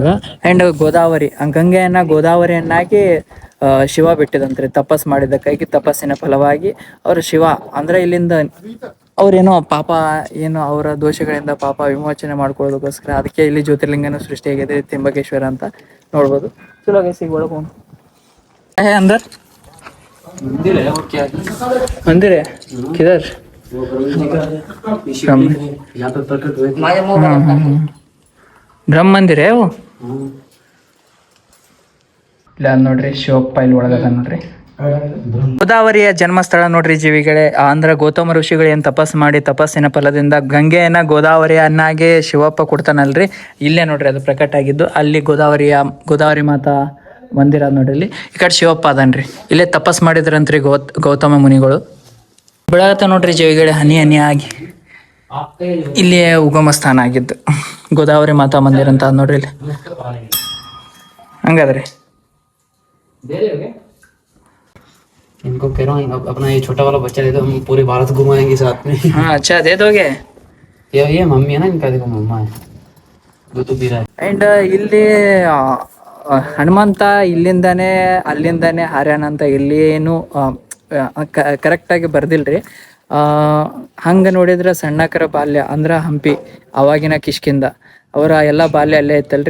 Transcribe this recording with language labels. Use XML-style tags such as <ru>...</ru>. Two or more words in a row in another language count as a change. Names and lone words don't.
<kn>ಅಂಡ್ ಗೋದಾವರಿ ಗಂಗೆಯನ್ನ ಗೋದಾವರಿಯನ್ನಾಗಿ ಶಿವ ಬಿಟ್ಟಿದಂತ್ರಿ ತಪಸ್ ಮಾಡಿದ್ದಕ್ಕಾಗಿ. ತಪಸ್ಸಿನ ಫಲವಾಗಿ ಅವರು ಶಿವ ಅಂದ್ರೆ ಇಲ್ಲಿಂದ ಅವ್ರೇನೋ ಪಾಪ ಏನೋ ಅವರ ದೋಷಗಳಿಂದ ಪಾಪ ವಿಮೋಚನೆ ಮಾಡ್ಕೊಳ್ಳೋದಕ್ಕೋಸ್ಕರ ಅದಕ್ಕೆ ಇಲ್ಲಿ ಜ್ಯೋತಿರ್ಲಿಂಗನ ಸೃಷ್ಟಿಯಾಗಿದೆ, ತ್ರ್ಯಂಬಕೇಶ್ವರ ಅಂತ ನೋಡ್ಬೋದು. ಚಲೋ ಗೈಸ್ ಒಳಗೆ</kn> <hi>अंदर मंदिर है किधर. ब्रह्म मंदिर है वो.</hi> <kn>ಇಲ್ಲ ನೋಡ್ರಿ ಶಿವಪ್ಪ ಇಲ್ಲಿ ಒಳಗದ ನೋಡ್ರಿ. ಗೋದಾವರಿಯ ಜನ್ಮಸ್ಥಳ ನೋಡ್ರಿ ಜೀವಿಗಳೇ. ಅಂದ್ರ ಗೌತಮ ಋಷಿಗಳು ಏನ್ ತಪಸ್ ಮಾಡಿ ತಪಸ್ಸಿನ ಫಲದಿಂದ ಗಂಗೆಯನ್ನ ಗೋದಾವರಿಯನ್ನಾಗಿ ಶಿವಪ್ಪ ಕೊಡ್ತಾನಲ್ರಿ. ಇಲ್ಲೇ ನೋಡ್ರಿ ಅದು ಪ್ರಕಟ ಆಗಿದ್ದು. ಅಲ್ಲಿ ಗೋದಾವರಿ ಮಾತಾ ಮಂದಿರ ನೋಡ್ರಿ. ಇಲ್ಲಿ ಈ ಕಡೆ ಶಿವಪ್ಪ ಅದನ್ರಿ. ಇಲ್ಲೇ ತಪಸ್ ಮಾಡಿದ್ರಂತ್ರಿ ಗೌತಮ ಮುನಿಗಳು. ಬೆಳಗತ್ತ ನೋಡ್ರಿ ಜೀವಿಗಳೇ ಹನಿ ಹನಿ ಆಗಿ ಇಲ್ಲಿಯೇ ಉಗಮ ಸ್ಥಾನ ಆಗಿದ್ದು ಗೋದಾವರಿ ಮಾತಾ ಮಂದಿರ ಅಂತ ನೋಡ್ರಿ. ಇಲ್ಲಿ ಹಂಗಾದ್ರಿ</kn> <hi>इनको कह रहा हूँ अपना ये छोटा वाला बच्चा दे दो, हम पूरे भारत घुमाएंगे साथ में. हाँ अच्छा दे दोगे. ये मम्मी है ना इनका, देखो मम्मा है दूध पी रहा है.</hi> <kn>ಅಂಡ್ ಇಲ್ಲಿ ಹನುಮಂತ ಇಲ್ಲಿಂದಾನೆ ಅಲ್ಲಿಂದಾನೆ ಹಾರ್ಯಾನ ಅಂತ ಇಲ್ಲಿ ಏನು ಕರೆಕ್ಟಾಗಿ ಬರ್ದಿಲ್ರಿ. ಹಂಗೆ ನೋಡಿದ್ರೆ ಸಣ್ಣಕರ ಬಾಲ್ಯ ಅಂದ್ರೆ ಹಂಪಿ ಅವಾಗಿನ ಕಿಷ್ಕಿಂದ ಅವರ ಎಲ್ಲ ಬಾಲ್ಯ ಅಲ್ಲೇ ಇತ್ತಲ್ರಿ.</kn>